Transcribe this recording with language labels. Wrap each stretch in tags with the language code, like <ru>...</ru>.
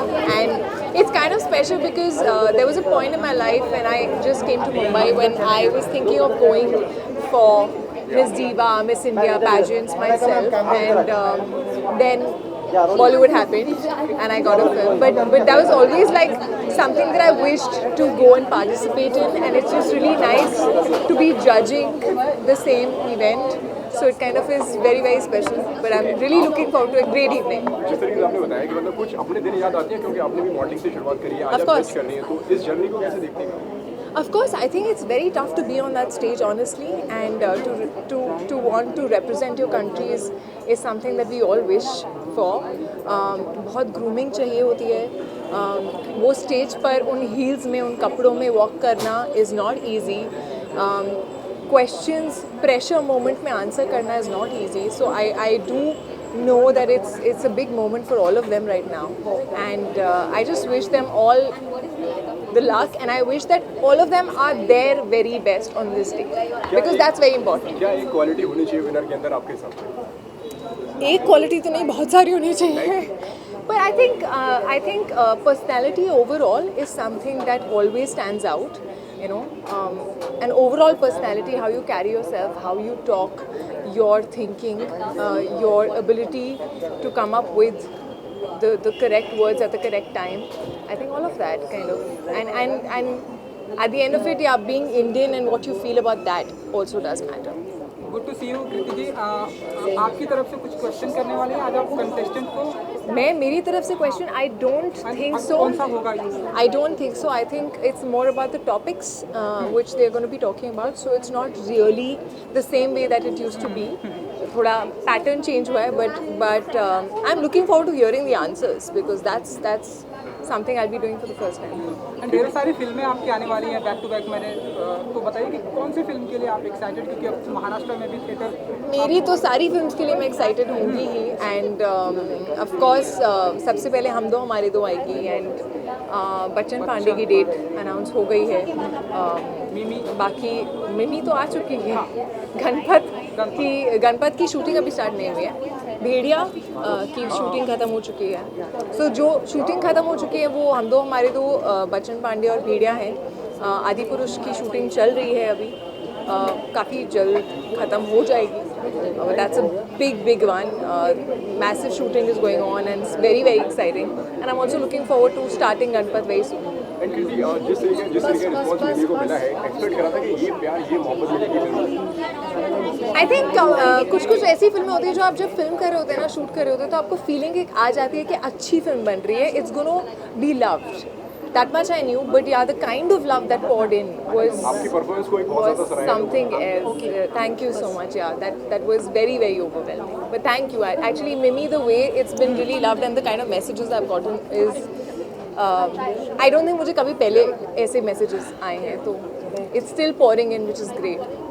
<en>And it's kind of special because there was a point in my life when I just came to Mumbai when I was thinking of going for Miss Diva, Miss India pageants myself, and then Bollywood happened and I got a film. But that was always like something that I wished to go and participate in, and it's just really nice to be judging the same event. So it kind of is very special. But I'm really looking forward to a great evening.</en> <hi>जिस तरीके से आपने बताया कि मतलब कुछ अपने दिन याद आते हैं क्योंकि आपने भी मॉडलिंग से शुरुआत करी है, आज</hi> <en>Of</en> <hi>आप</hi> <en>course.</en> <hi>कुछ करनी है, तो इस जर्नी को कैसे देखते हैं?</hi> <en>Of course, I think it's very tough to be on that stage, honestly, and to want to represent your country is something that we all wish for.</en> <hi>बहुत grooming चाहिए होती है. वो स्टेज पर उन हील्स में, उन कपड़ों में वॉक करना</hi> <en>is not easy. Questions, pressure moment</en> <hi>में आंसर करना</hi> <en>is not easy. So I do know that it's a big moment for all of them right now, and I just wish them all the luck, and I wish that all of them are their very best on this day because that's very important.</en> <hi>क्या एक quality होनी चाहिए winner के अंदर आपके हिसाब से? एक क्वालिटी तो नहीं, बहुत सारी होनी चाहिए.</hi> <en>But I think personality overall is something that always stands out. You know, an overall personality, how you carry yourself, how you talk, your thinking, your ability to come up with the correct words at the correct time. I think all of that kind of, and at the end of it, yeah, being Indian and what you feel about that also does matter. Good to see you Kriti ji.</en> <hi>आपकी तरफ से कुछ question करने वाले हैं आज आप contestant को? मेरी तरफ से question</hi> <en>I don't think so.</en> <hi>कौन सा होगा?</hi> <en>I don't think so. I think it's more about the topics which they're going to be talking about. So it's not really the same way that it used to be.</en> <hi>थोड़ा pattern change हुआ है,</hi> <en>but I'm looking forward to hearing the answers because that's something I'll be doing for the first time.</en> <hi>And ढेर सारी फिल्में आपकी आने वाली हैं बैक टू बैक। मैंने तो बताइए कि कौन सी फिल्म के लिए आप एक्साइटेड, क्योंकि अब महाराष्ट्र में भी थिएटर। मेरी तो सारी फिल्म्स के लिए मैं एक्साइटेड होंगी ही,</hi> <en>and of course</en> <hi>सबसे पहले हम दो हमारे दो आएगी, एंड बच्चन पांडे की डेट अनाउंस हो गई है। बाकी मिमी तो आ चुकी है। गणपत की शूटिंग अभी स्टार्ट नहीं हुई है। भेड़िया की शूटिंग ख़त्म हो चुकी है। सो जो शूटिंग ख़त्म हो चुकी है वो हम दो हमारे दो बच्चन पांडे और भेड़िया हैं। आदि पुरुष की शूटिंग चल रही है अभी, काफ़ी जल्द ख़त्म हो जाएगी।</hi> <en>That's a big one. Massive shooting is going on and it's very exciting. And I'm also looking forward to starting Ganpat very soon.</en> <hi>And कृति जिस तरीके रिस्पॉन्स मीडिया को मिला है, एक्सपेक्ट करा था कि ये प्यार ये मोहब्बत मिलेगी।</hi> <en>I think</en> <hi>कुछ ऐसी फिल्में होती है जो आप जब फिल्म कर रहे होते हैं ना, शूट कर रहे होते हैं, तो आपको फीलिंग एक आ जाती है कि अच्छी फिल्म बन रही है,</hi> <en>It's gonna be loved. That much I knew, but yeah, the kind of love that poured in was something else. Thank you so much. Yeah, that was very overwhelming. But thank you. Actually, Mimi, the way it's been really loved and the kind of messages I've gotten is, I don't think</en> <hi>मुझे कभी पहले ऐसे messages आए हैं, तो</hi> <en>it's still pouring in, which is great.</en>